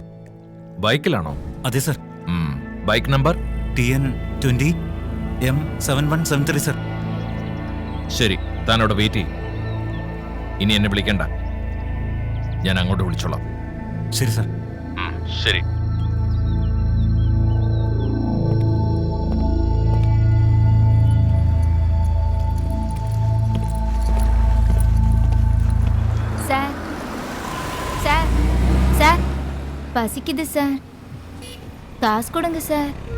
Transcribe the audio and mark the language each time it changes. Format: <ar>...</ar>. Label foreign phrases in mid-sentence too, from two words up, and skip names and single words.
<ml>ബൈക്കിലാണോ? അതെ സർ. ബൈക്ക് നമ്പർ TN20 M7173 സർ. ശരി, താൻ അവിടെ വെയിറ്റ് ചെയ്യും. ഇനി എന്നെ വിളിക്കണ്ട, ഞാൻ അങ്ങോട്ട് വിളിച്ചോളാം. ശരി സർ. ശരി.</ml> <ta>சார் சார் சார் பசிக்குது சார், காசு கொடுங்க சார்.</ta>